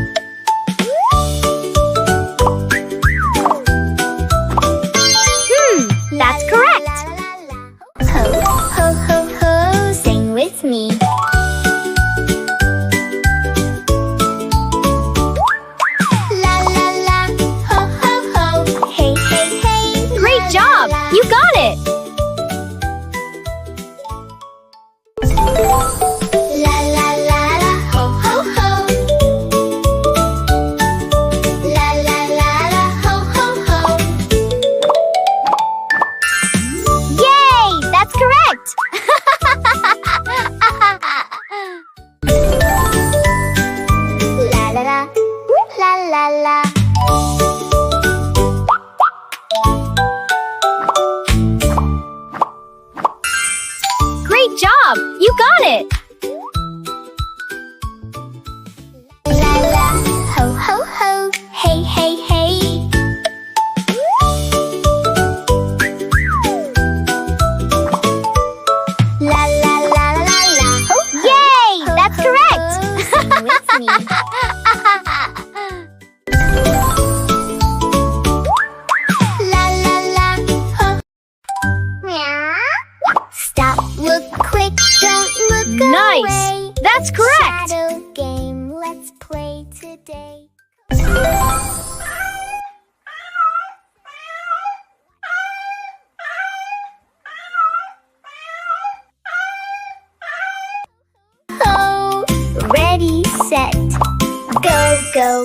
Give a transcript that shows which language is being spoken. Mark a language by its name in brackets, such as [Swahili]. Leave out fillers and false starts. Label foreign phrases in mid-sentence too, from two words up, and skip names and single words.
[English] That's correct! Ho ho ho ho, sing with me. La la la, ho ho ho, hey hey hey. Great La, job! la, la. You got it! La la la la, ho ho ho. La la la la, ho ho ho. Yay! That's correct! La la la, la la la. Great job! You got it! La la, ho ho ho, hey hey hey. La la la la la, ho ho. Yay! ho, That's ho, correct! ho, sing with me. La la la, ho. Meow. Stop, look quick, don't look Nice! away. That's correct! Shadow game, let's play today. Oh, ready, set, go, go, go.